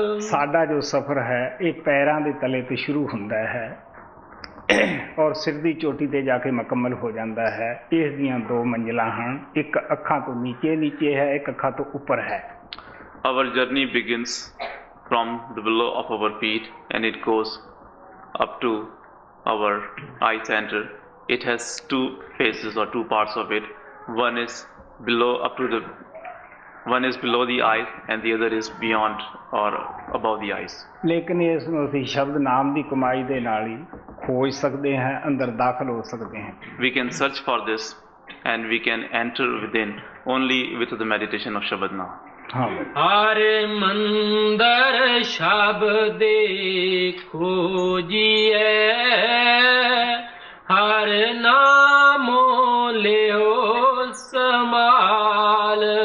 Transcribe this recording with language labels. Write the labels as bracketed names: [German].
[Punjabi] ਸਾਡਾ ਜੋ ਸਫ਼ਰ ਹੈ ਇਹ ਪੈਰਾਂ ਦੇ ਤਲੇ ਤੇ ਸ਼ੁਰੂ ਹੁੰਦਾ ਹੈ ਔਰ ਸਿਰ ਦੀ ਚੋਟੀ ਤੇ ਜਾ ਕੇ ਮੁਕੰਮਲ ਹੋ ਜਾਂਦਾ ਹੈ। ਇਸ ਦੀਆਂ 2 ਮੰਜ਼ਿਲਾਂ ਹਨ, ਇੱਕ ਅੱਖਾਂ ਤੋਂ ਨੀਚੇ ਹੈ, ਇੱਕ ਅੱਖਾਂ ਤੋਂ ਉੱਪਰ ਹੈ। [English] our journey begins from the below of our feet and it goes up to our eye center. It has two phases or two parts of it. One is below the eyes and the other is beyond or above the eyes. [Punjabi] ਲੇਕਿਨ ਇਸ ਨੂੰ ਅਸੀਂ ਸ਼ਬਦ ਨਾਮ ਦੀ ਕਮਾਈ ਦੇ ਨਾਲ ਹੀ ਖੋਜ ਸਕਦੇ ਹਾਂ, ਅੰਦਰ ਦਾਖਲ ਹੋ ਸਕਦੇ ਹਾਂ. [English] We can search for this and we can enter within only with the meditation of Shabad Naam. [Punjabi] ਹਰ ਮੰਦਰ ਸ਼ਬਦੇ ਖੋਜੀਐ, ਹਰ ਨਾਮੋ ਲਿਓ ਸਮਾਲ,